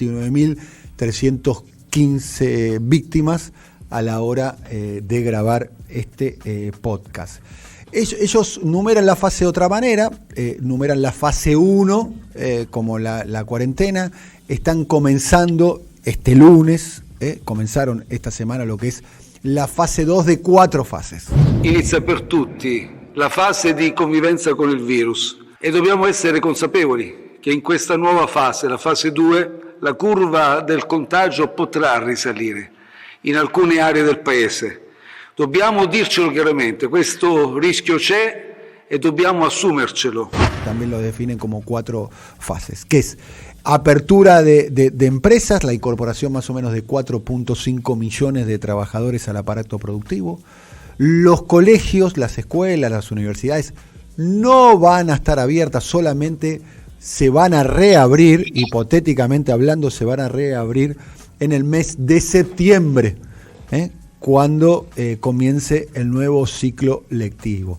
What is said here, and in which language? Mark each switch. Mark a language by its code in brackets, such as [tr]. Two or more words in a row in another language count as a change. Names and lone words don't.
[es] 29.315 víctimas a la hora de grabar este podcast. Ellos numeran la fase de otra manera, numeran la fase 1 como la cuarentena. Están comenzando este lunes, comenzaron esta semana lo que es la fase 2 de 4 fases. [it] Inizia per tutti la fase di convivenza con il virus e dobbiamo essere consapevoli che in questa nuova fase, la fase 2, la curva del contagio potrà risalire in alcune aree del paese. Dobbiamo dircelo chiaramente, questo rischio c'è e dobbiamo assumercelo. [es] También lo definen como 4 fases, que es apertura de empresas, la incorporación más o menos de 4.5 millones de trabajadores al aparato productivo. Los colegios, las escuelas, las universidades no van a estar abiertas, solamente se van a reabrir, hipotéticamente hablando, se van a reabrir en el mes de septiembre, cuando comience el nuevo ciclo lectivo.